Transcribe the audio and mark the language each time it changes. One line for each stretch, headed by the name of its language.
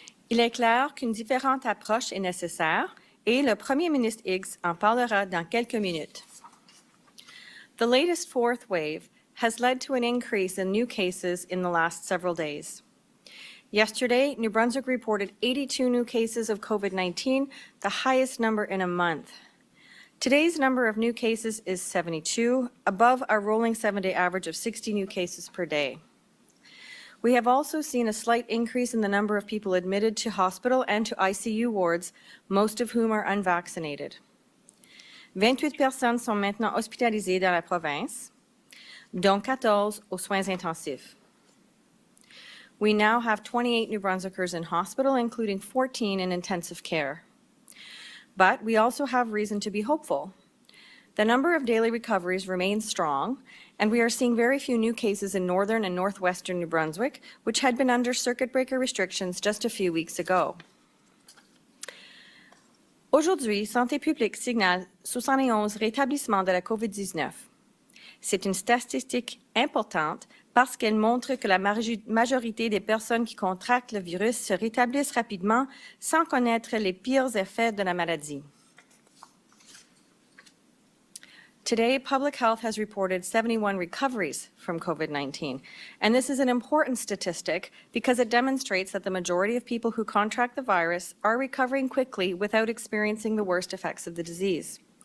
French: Il est clair qu'une différente approche est nécessaire et le Premier ministre Higgs en parlera dans quelques minutes.
English: The latest 4th wave has led to an increase in new cases in the last several days. Yesterday, New Brunswick reported 82 new cases of COVID-19, the highest number in a month. Today's number of new cases is 72, above our rolling 7-day average of 60 new cases per day. We have also seen a slight increase in the number of people admitted to hospital and to ICU wards, most of whom are unvaccinated.
French: 28 personnes sont maintenant hospitalisées dans la province, dont 14 aux soins intensifs.
English: We now have 28 New Brunswickers in hospital, including 14 in intensive care. But we also have reason to be hopeful. The number of daily recoveries remains strong, and we are seeing very few new cases in northern and northwestern New Brunswick, which had been under circuit breaker restrictions just a few weeks ago.
French: Aujourd'hui, Santé publique signale 71 rétablissements de la COVID-19. C'est une statistique importante parce qu'elle montre que la majorité des personnes qui contractent le virus se rétablissent rapidement sans connaître les pires effets de la maladie.
English: Today, Public Health has reported 71 recoveries from COVID-19, and this is an important statistic because it demonstrates that the majority of people who contract the virus are recovering quickly without experiencing the worst effects of the disease.